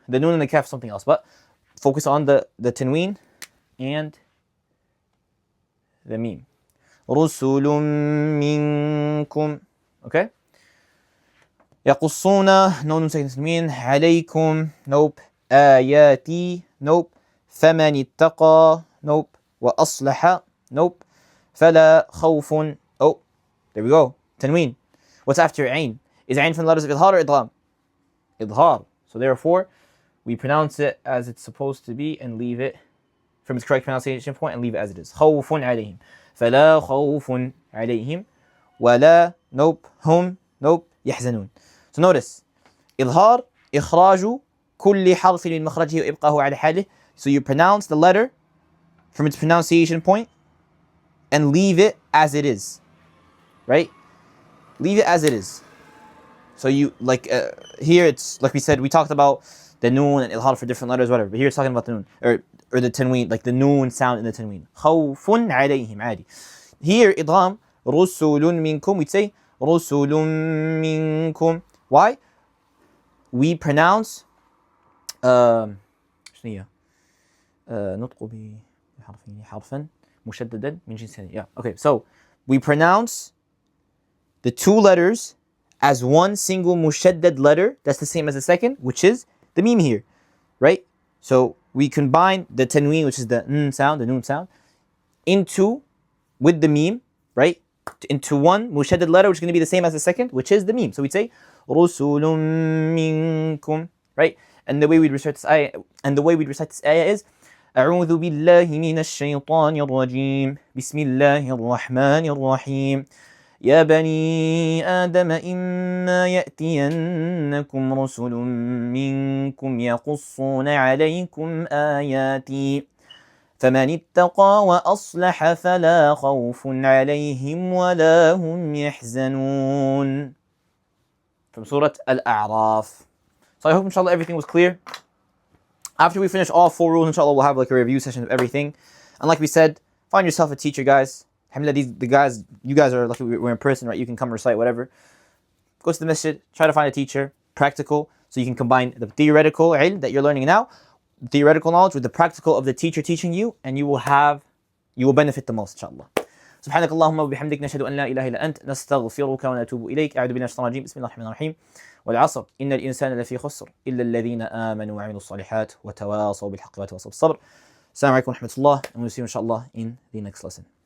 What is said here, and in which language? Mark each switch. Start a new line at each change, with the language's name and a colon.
English: The noon and the kaf something else, but focus on the tanween and the meme. Rusulun minkum. Okay?
Arabic: يقصون
English: no nun second tanween.
Arabic: عليكم
English: nope.
Arabic: آياتي nope. فمن اتقى
English: nope.
Arabic: وأصلح
English: nope.
Arabic: فلا خوف.
English: Oh, there we go. Tanween. What's after ain? Is ain from the letters of idhar or idgham? Idhar. So therefore, we pronounce it as it's supposed to be and leave it from its correct pronunciation point and leave it as it is.
Arabic: خوف عليهم. فلا خوف عليهم. ولا
English: nope.
Arabic: هم nope. يحزنون.
English: So notice
Arabic: إظهار إخراج كل حرف من مخرجه وإبقاءه على حاله.
English: So you pronounce the letter from its pronunciation point and leave it as it is. Right? Leave it as it is. So you like here it's like we said, we talked about the noon and ilhar for different letters, whatever. But here it's talking about the noon or the tanween, like the noon sound in the tanween.
Arabic: خوف عليهم عادي.
English: Here idgham
Arabic: رسل منكم,
English: we'd say رسل منكم. Why? We pronounce
Arabic: شنو هي؟ نطق بحرفين حرفا مشددا من جنس.
English: Yeah. Okay. So we pronounce the two letters as one single mushaddad letter. That's the same as the second, which is the meme here, right? So we combine the tanween, which is the n sound, the noon sound, with the meme, right? Into one mushaddad letter, which is going to be the same as the second, which is the meme. So we'd say
Arabic: رُسُلٌ مِّنكُم,
English: right? And the way we'd recite this ayah, is
Arabic: أعوذ بالله من الشيطان الرجيم بسم الله الرحمن الرحيم يا بني آدم إما يأتينكم رسل منكم يقصون عليكم آياتي فمن اتقى وأصلح فلا خوف عليهم ولا هم يحزنون.
English: From Surah Al-A'raf. So I hope inshallah everything was clear. After we finish all 4 rules, inshallah we'll have like a review session of everything. And like we said, find yourself a teacher, guys. Alhamdulillah, you guys are lucky we're in person, right? You can come recite whatever. Go to the masjid, try to find a teacher, practical, so you can combine the theoretical ilm that you're learning now, theoretical knowledge, with the practical of the teacher teaching you, and you will benefit the most, inshallah.
Arabic: سبحانك اللهم وبحمدك نشهد أن لا إله إلا أنت نستغفرك ونتوب إليك. أعوذ بالله من الشيطان الرجيم. بسم الله الرحمن الرحيم. والعصر إن الإنسان لفي خسر إلا الذين آمنوا وعملوا الصالحات وتواصوا بالحق وتواصوا بالصبر. السلام عليكم ورحمة الله,
English: and we'll see you inshallah in the next lesson.